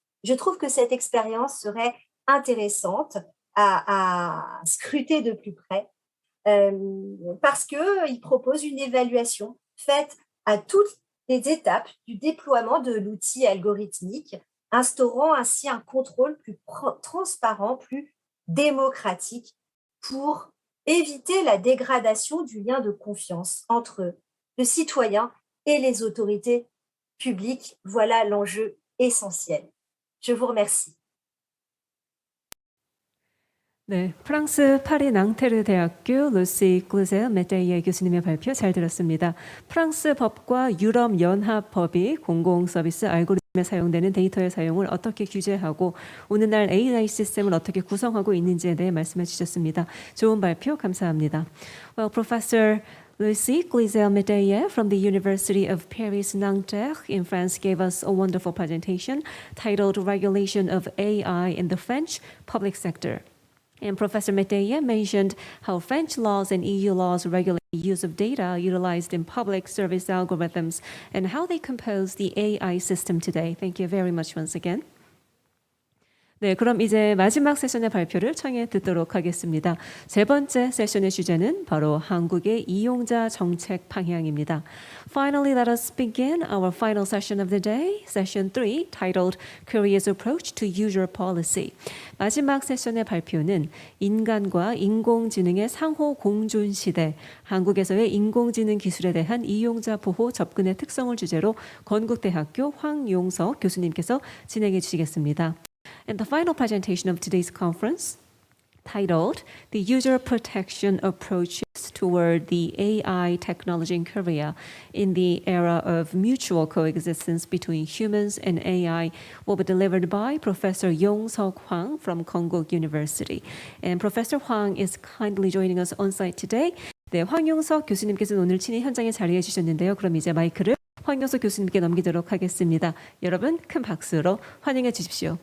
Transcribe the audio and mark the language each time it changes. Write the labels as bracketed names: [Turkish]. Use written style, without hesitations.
[French] Je trouve que cette expérience serait intéressante à scruter de plus près parce qu'il propose une évaluation faite à toutes les étapes du déploiement de l'outil algorithmique, instaurant ainsi un contrôle plus transparent, plus démocratique pour éviter la dégradation du lien de confiance entre le citoyen et les autorités publiques. Voilà l'enjeu essentiel. Je vous remercie. [Korean] 네, 프랑스 파리 낭테르 대학교 루시 클루제 메테이에 교수님의 발표 잘 들었습니다. 프랑스 법과 유럽 연합 법이 공공 서비스 알고리즘에 사용되는 데이터의 사용을 어떻게 규제하고 오늘날 AI 시스템을 어떻게 구성하고 있는지에 대해 말씀해 주셨습니다. 좋은 발표 감사합니다. [English] Well, Professor Lucie Glizel-Métayer from the University of Paris Nanterre in France gave us a wonderful presentation titled Regulation of AI in the French Public Sector. And Professor Métayer mentioned how French laws and EU laws regulate the use of data utilized in public service algorithms and how they compose the AI system today. Thank you very much once again. [Korean] 네, 그럼 이제 마지막 세션의 발표를 청해 듣도록 하겠습니다. 세 번째 세션의 주제는 바로 한국의 이용자 정책 방향입니다. [English] Finally, let us begin our final session of the day, session 3, titled Korea's Approach to User Policy. [Korean] 마지막 세션의 발표는 인간과 인공지능의 상호 공존 시대, 한국에서의 인공지능 기술에 대한 이용자 보호 접근의 특성을 주제로 건국대학교 황용석 교수님께서 진행해 주시겠습니다. [English] And the final presentation of today's conference, titled The User Protection Approaches Toward the AI Technology in Korea in the Era of Mutual Coexistence Between Humans and AI, will be delivered by Professor Yong-seok Hwang from Konkuk University. And Professor Hwang is kindly joining us on site today. [Korean] 네, 황용석 교수님께서는 오늘 친히 현장에 자리해 주셨는데요. 그럼 이제 마이크를 황용석 교수님께 넘기도록 하겠습니다. 여러분 큰 박수로 환영해 주십시오.